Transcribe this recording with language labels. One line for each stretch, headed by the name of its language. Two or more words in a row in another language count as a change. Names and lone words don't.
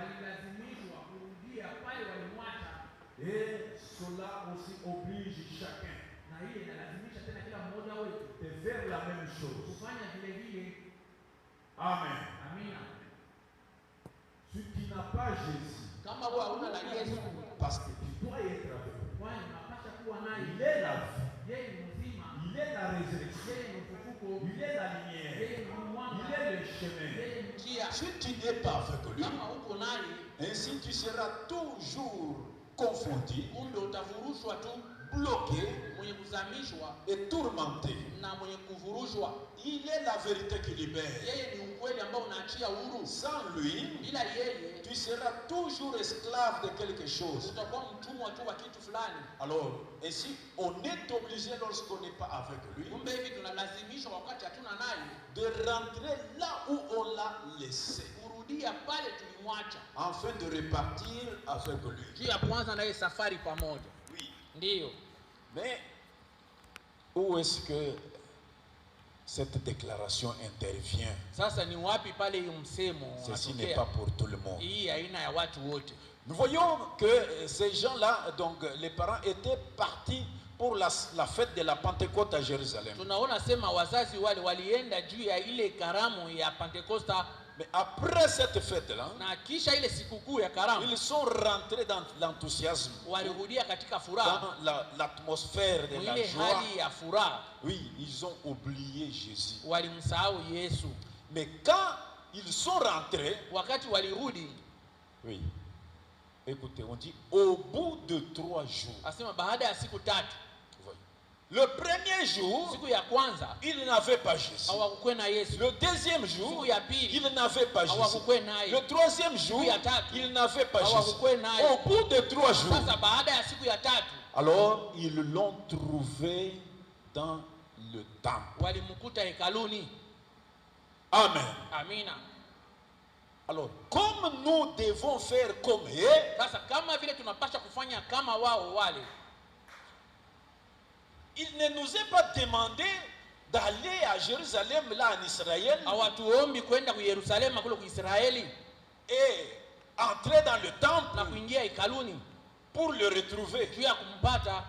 French: Et cela aussi oblige chacun de faire la même chose. Amen. n'as pas Jésus,
Swahili: kama wewe hauna la Yesu,
French: parce que tu dois être avec lui.
Swahili: kwani unapaswa kuwa naye.
French: Il est la vie,
Swahili: Yeye ni mzima,
French: il est la résurrection,
Swahili: yeye ni ufufuko,
French: il est la lumière,
Swahili: yeye ni mwanga,
French: il est le chemin.
Swahili: yeye ni njia.
French: Si tu n'es pas avec lui,
Swahili: Kama uko naye,
French: ainsi tu seras toujours confondu,
Swahili: kumbe utavurushwa tu,
French: bloqué
Swahili: mwenye kuzamishwa
French: et tourmenté.
Swahili: na mwenye kuvurushwa.
French: Il est la vérité qui libère.
Swahili: Yeye ni ukweli ambao unaachia huru.
French: Sans lui,
Swahili: Bila yeye
French: tu seras toujours esclave de quelque chose.
Swahili: utakuwa mtumwa tu wa kitu fulani.
French: Alors, ainsi, on est obligé, lorsqu'on n'est pas avec lui,
Swahili: Kumbe hivi tunalazimishwa wakati hatuna naye
French: de rentrer là où on l'a laissé,
Swahili: kurudia pale tulimwacha,
French: afin de repartir avec lui.
Swahili: juu ya kuanza naye safari pamoja.
French: Oui.
Swahili: Ndiyo.
French: Mais où est-ce que cette déclaration intervient?
Swahili: Sasa ni wapi pale hiyo msemo
French: Ceci n'est
Swahili: unatokea?
French: pas pour tout le monde.
Swahili: Hii aina ya watu wote.
French: Nous voyons que ces gens-là, donc les parents, étaient partis pour la fête de la Pentecôte à Jérusalem.
Swahili: Tunaona sema wazazi wale walienda juu ya ile karamu ya Pentekosta,
French: Mais après cette fête-là,
Swahili: na kisha ile sikukuu ya karamu
French: ils sont rentrés dans l'enthousiasme,
Swahili: walirudia katika furaha,
French: dans l'atmosphère de la
Swahili: ile
French: joie.
Swahili: hali ya furaha.
French: Oui, ils ont oublié Jésus.
Swahili: Walimsahau Yesu.
French: Mais quand ils sont rentrés,
Swahili: Wakati walirudi,
French: oui, écoutez, on dit au bout de 3 jours.
Swahili: asema baada ya siku 3.
French: Le premier jour,
Swahili: Siku ya kwanza
French: ils n'avaient pas Jésus.
Swahili: hawakuwa na Yesu.
French: Le deuxième jour,
Swahili: Siku ya pili
French: ils n'avaient pas Jésus.
Swahili: hawakuwa naye.
French: Le troisième jour,
Swahili: Siku ya tatu
French: ils n'avaient pas Jésus.
Swahili: hawakuwa naye.
French: Au bout de 3 jours,
Swahili: Sasa baada ya siku ya 3
French: alors ils l'ont trouvé dans le temple.
Swahili: walimkuta hekaluni.
French: Amen.
Swahili: Amina.
French: Alors, comme nous devons faire comme eux,
Swahili: Sasa kama vile tunapaswa kufanya kama wao wale,
French: il ne nous est pas demandé d'aller à Jérusalem, là en Israël,
Swahili: hawatuombi kwenda ku Yerusalemu kule ku Israeli
French: et entrer dans le
Swahili: na
French: temple
Swahili: kuingia hekaluni
French: pour le retrouver.
Swahili: juu ya kumpata,